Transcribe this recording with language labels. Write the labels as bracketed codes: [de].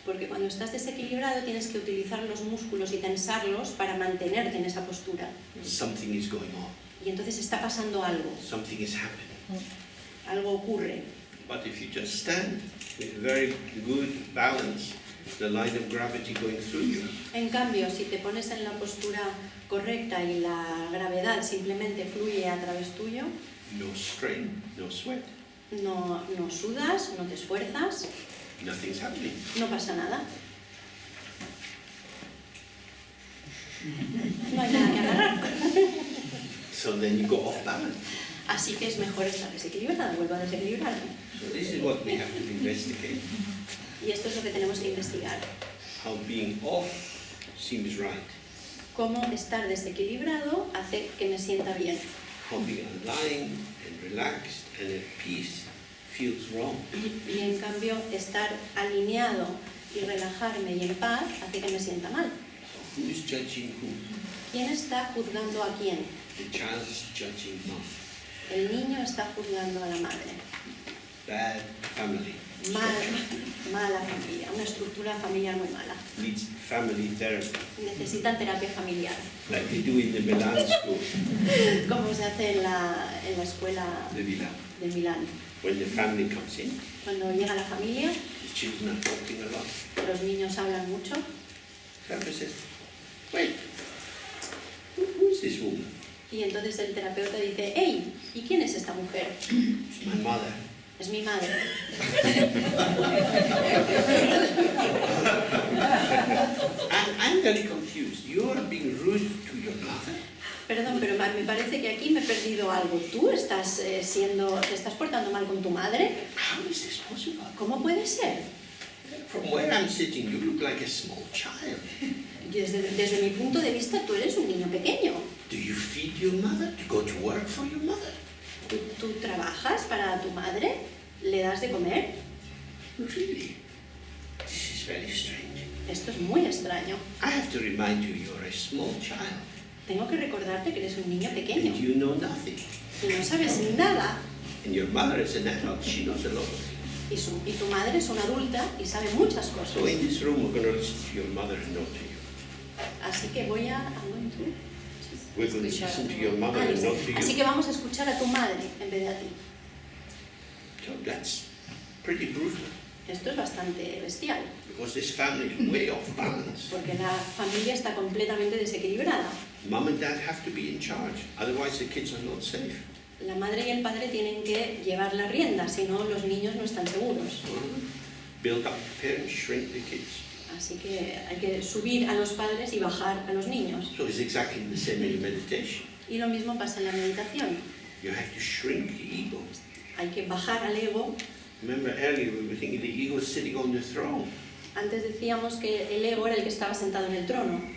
[es] Porque cuando estás desequilibrado tienes que utilizar los músculos y tensarlos para mantenerte en esa postura. [en] Something is going on. [es] Y entonces está pasando algo, [en] Something is happening. [es] algo ocurre. [en] But if you just stand with very good balance, the line of gravity going through you, [es] En cambio, si te pones en la postura correcta y la gravedad simplemente fluye a través tuyo, [en] no strain, no sweat, [es] no sudas, no te esfuerzas, [en] nothing's happening. [es] no pasa nada. No hay nada que agarrar. [en] So then you go off balance. [es] Así que es mejor estar desequilibrada, vuelvo a desequilibrarme. [en] So this is what we have to investigate. [es] Y esto es lo que tenemos que investigar. [en] How being off seems right. [es] Cómo estar desequilibrado hace que me sienta bien. [en] How being aligned and relaxed and at peace feels wrong. [es] Y en cambio, estar alineado y relajarme y en paz hace que me sienta mal. [en] So who is judging who? [es] ¿Quién está juzgando a quién? [en] The child is judging mom. [es] El niño está juzgando a la madre. [en] Bad family. [es] Mala familia, una estructura familiar muy mala. [en] Needs family therapy, [es] Necesitan terapia familiar, [en] like they do in the Milan school. [es] como se hace en la escuela [en] The Milan. [es] de Milán. [en] When the family comes in, [es] Cuando llega la familia, [en] the children are talking a lot. [es] los niños hablan mucho [en] Therapist says, wait, who is this woman? [es] y entonces el terapeuta dice, hey, ¿y quién es esta mujer? [en] It's my mother. [es] Es mi madre. [en] I'm very confused. You are being rude to your mother? [es] Perdón, pero me parece que aquí me he perdido algo. ¿Tú estás te estás portando mal con tu madre? [en] How is this possible? [es] ¿Cómo puede ser? [en] From where I'm sitting, you look like a small child. [es] Desde mi punto de vista, tú eres un niño pequeño. [en] Do you feed your mother? Do you go to work for your mother? [es] ¿Tú trabajas para tu madre? ¿Le das de comer? [en] Really? This is very strange. [es] Esto es muy extraño. [en] I have to remind you, you're a small child. [es] Tengo que recordarte que eres un niño pequeño [en] And you know nothing. [es] y no sabes nada. [en] And your mother is an adult. She knows a lot of things. [es] Y tu madre es una adulta y sabe muchas cosas. [en] So in this room, we're going to listen to your mother and not to you. [es] Así que voy a... [en] I'm going to- We're going to listen to your mother and not to [es] Así [en] you. [es] que vamos a escuchar a tu madre en vez de a ti. [en] So that's pretty brutal. [es] Esto es bastante bestial, [en] Because this family is way off balance. [es] porque la familia está completamente desequilibrada. [en] Mom and dad have to be in charge. Otherwise, the kids are not safe. [es] La madre y el padre tienen que llevar la rienda, si no los niños no están seguros. [en] Build up the parents, shrink the kids. [es] Así que hay que subir a los padres y bajar a los niños. [en] So it's exactly the same in meditation. [es] Y lo mismo pasa en la meditación. [en] You have to shrink the ego. [es] Hay que bajar al ego. [en] Remember earlier we were thinking the ego is sitting on the throne. [es] Antes decíamos que el ego era el que estaba sentado en el trono.